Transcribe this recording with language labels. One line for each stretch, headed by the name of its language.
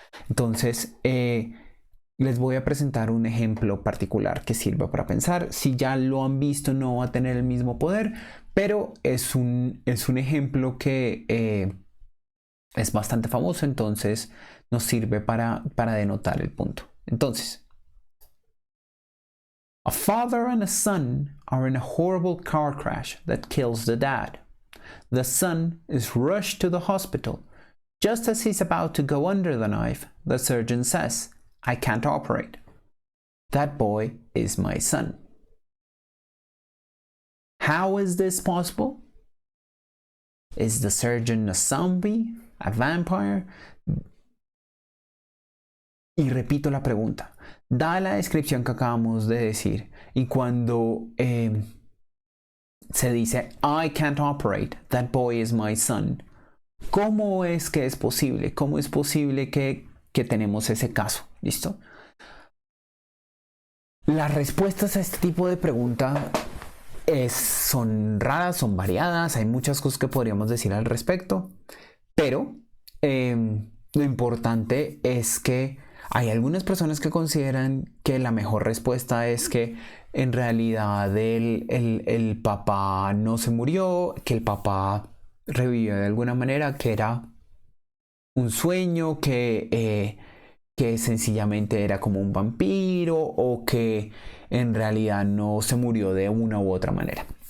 Spanish: Entonces, les voy a presentar un ejemplo particular que sirva para pensar. Si ya lo han visto, no va a tener el mismo poder, pero es un ejemplo que es bastante famoso, entonces nos sirve para denotar el punto.
English: Entonces, a father and a son are in a horrible car crash that kills the dad. The son is rushed to the hospital. Just as he's about to go under the knife, the surgeon says, "I can't operate. That boy is my son." How is this possible? Is the surgeon a zombie? A vampire?
Spanish: Y repito la pregunta. Da la descripción que acabamos de decir. Y cuando se dice
English: I can't operate, that boy is my son.
Spanish: ¿Cómo es que es posible? ¿Cómo es posible que tenemos ese caso? ¿Listo? Las respuestas a este tipo de pregunta son raras, son variadas. Hay muchas cosas que podríamos decir al respecto. Pero lo importante es que hay algunas personas que consideran que la mejor respuesta es que en realidad el papá no se murió, que el papá revivió de alguna manera, que era un sueño, que sencillamente era como un vampiro o que en realidad no se murió de una u otra manera.